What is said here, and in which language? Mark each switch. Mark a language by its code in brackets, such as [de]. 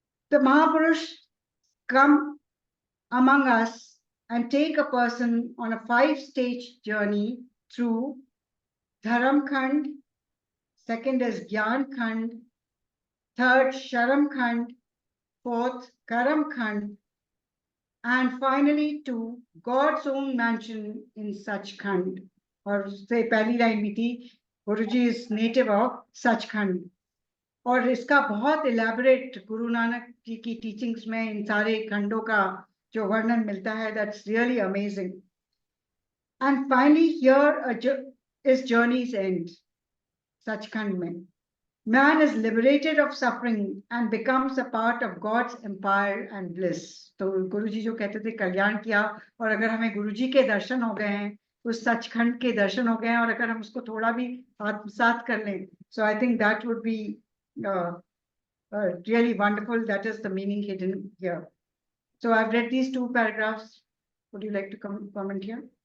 [en] The Mahapurush come among us and take a person on a 5-stage journey through Dharam Khand, second is Gyan Khand, third Sharam Khand, fourth Karam Khand, and finally to God's own mansion in Sachkhand. [hi] और उससे पहली line भी थी, गुरुजी [en] is native of Sachkhand. [hi] और इसका बहुत elaborate Guru Nanak ji की teachings में इन सारे खंडों का जो वर्णन मिलता है, [en] that's really amazing. And finally here is journey's end, Sachkhand में. Man is liberated of suffering and becomes a part of God's empire and bliss. [hi] तो गुरुजी जो कहते थे कल्याण किया, और अगर हमें गुरुजी के दर्शन हो गए हैं, उस सचखंड के दर्शन हो गए हैं, और अगर हम उसको थोड़ा भी आत्मसात कर लें, [en] so I think that would be really wonderful. That is the meaning hidden here. So I've read these 2 paragraphs. Would you like to comment here?